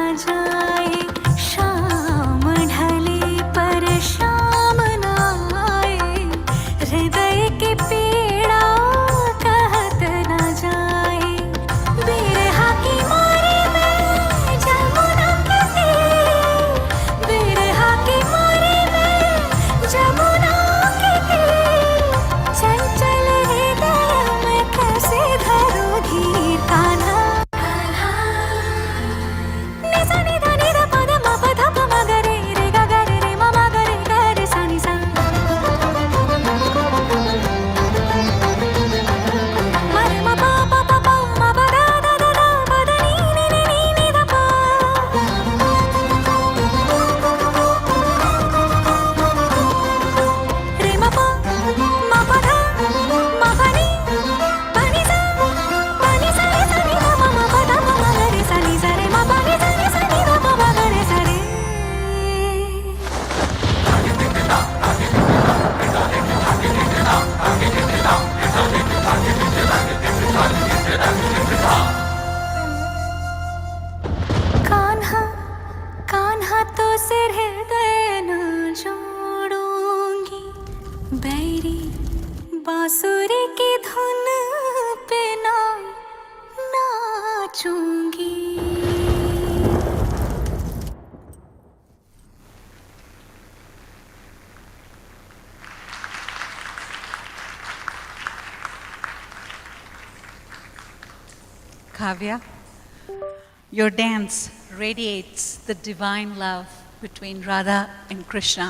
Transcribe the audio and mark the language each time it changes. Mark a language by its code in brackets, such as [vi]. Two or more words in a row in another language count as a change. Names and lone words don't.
[hi] जाए शाम ढले पर शाम ना आए हृदय की पीड़ा कहत न जाए बिरहा की मारे में जमुना के तीर बिरहा की मारे में जमुना के तीर चंचल हृदय में कैसे धरूं धीर कान्हा निसा निधा निधा पद म पध प म ग रे रे ग ग रे रे म म ग रे ग रे सा नि सा म रे म प प प प म प द द द द प द नि ध प रे म प म प ध म प नि प नि सा रे सा नि ध म म प ध प म ग रे सा नि सा रे म प नि सा नि ध प म ग रे सा रे कान्हा कान्हा तो सिर हृदय न जोड़ूंगी बैरी बांसुरी की धुन पे ना नाचूंगी [en] Kavya, your dance radiates the divine love between Radha and Krishna.